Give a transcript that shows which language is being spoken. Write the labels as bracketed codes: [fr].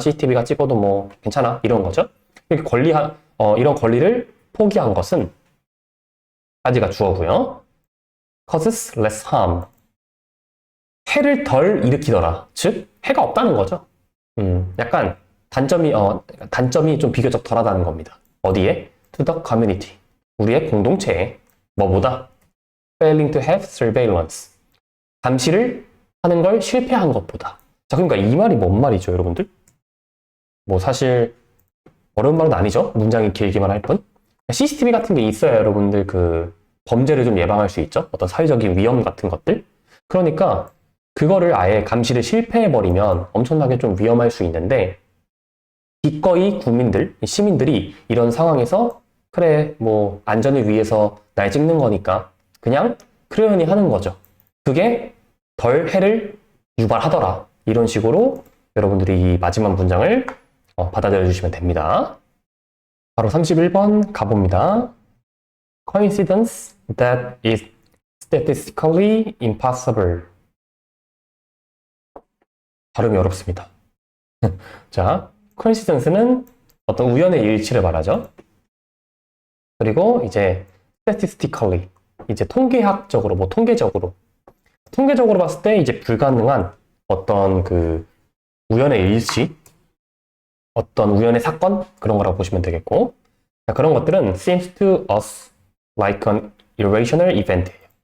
[ko] CCTV가 찍어도 괜찮아. 이런 거죠. 이렇게 이런 권리를 포기한 것은 가지가 주어고요. [en] causes less harm. [ko] 해를 덜 일으키더라. 즉, 해가 없다는 거죠. 약간 단점이 좀 비교적 덜하다는 겁니다. 어디에? [en] To the community. [ko] 우리의 공동체에. 뭐보다? [en] Failing to have surveillance. [ko] 감시를 하는 걸 실패한 것보다. 자, 그러니까 이 말이 뭔 말이죠, 여러분들? 사실 어려운 말은 아니죠. 문장이 길기만 할 뿐. CCTV 같은 게 있어야 여러분들 범죄를 좀 예방할 수 있죠. 어떤 사회적인 위험 같은 것들. 그러니까 그거를 아예 감시를 실패해버리면 엄청나게 좀 위험할 수 있는데 기꺼이 시민들이 이런 상황에서 그래, 안전을 위해서 날 찍는 거니까 그냥 그러려니 하는 거죠. 그게 덜 해를 유발하더라. 이런 식으로 여러분들이 이 마지막 문장을 받아들여 주시면 됩니다. 바로 31번 가봅니다. [en] Coincidence that is statistically impossible. [ko] 발음이 어렵습니다. 자, coincidence는 어떤 우연의 일치를 말하죠. 그리고 이제 statistically, 이제 통계학적으로, 뭐 통계적으로 봤을 때 이제 불가능한 어떤 그 우연의 일치, 어떤 우연의 사건 그런 거라고 보시면 되겠고, 자, 그런 것들은 [en] seems to us like an irrational event [ko] 예요.